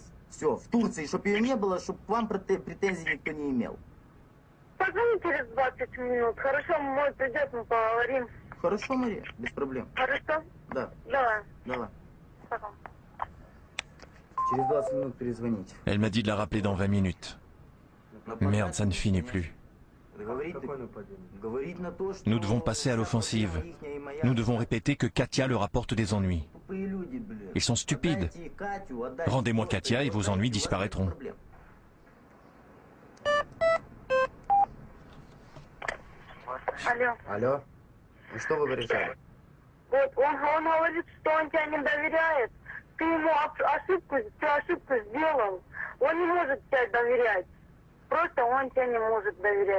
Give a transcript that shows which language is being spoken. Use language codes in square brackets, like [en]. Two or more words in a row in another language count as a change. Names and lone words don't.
[ru] Все, в Турции, чтобы ее не было, чтобы к вам претензий никто не имел. Позвони через 20 минут. Хорошо, мой придет, мы поговорим. Хорошо, Мария, без проблем. Хорошо? Да. Давай. Давай. Пока. Через 20 минут перезвоните. [fr] Elle m'a dit de la rappeler dans 20 minutes. Merde, ça ne finit plus. Nous devons passer à l'offensive. Nous devons répéter que Katia leur apporte des ennuis. Ils sont stupides. Rendez-moi Katia et vos ennuis disparaîtront. [ru] Алло. Алло. Ну что вы решали? Вот, он говорит, что он тебя не доверяет. Ты ему ошибку сделал. Он не может тебе доверять. Просто он тебе не может доверять.